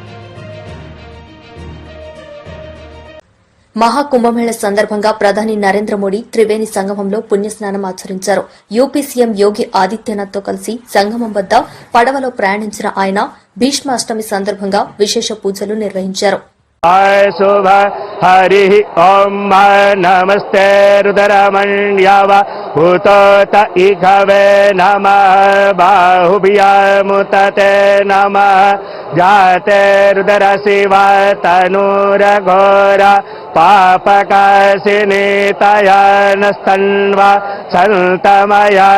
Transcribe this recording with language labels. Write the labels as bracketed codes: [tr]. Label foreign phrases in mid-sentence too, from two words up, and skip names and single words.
[te] మహాకుంభమేళ సందర్భంగా ప్రధాని నరేంద్ర మోడీ త్రివేణి సంగమంలో పుణ్యస్నానం ఆచరించారు. యూపీ సీఎం యోగి ఆదిత్యనాథ్తో కలిసి సంగమం వద్ద పడవలో ప్రయాణించిన ఆయన భీష్మాష్టమి సందర్భంగా విశేష పూజలు నిర్వహించారు. [sa] शुभ हरि ओम नमस्ते रुद्रमण्यव भूतोत इघवे नमः बाहुभ्यामुतते नमः जाते रुद्र शिव तनूर घोर पापकाशिनीतयनस्तन्वा सन्तमय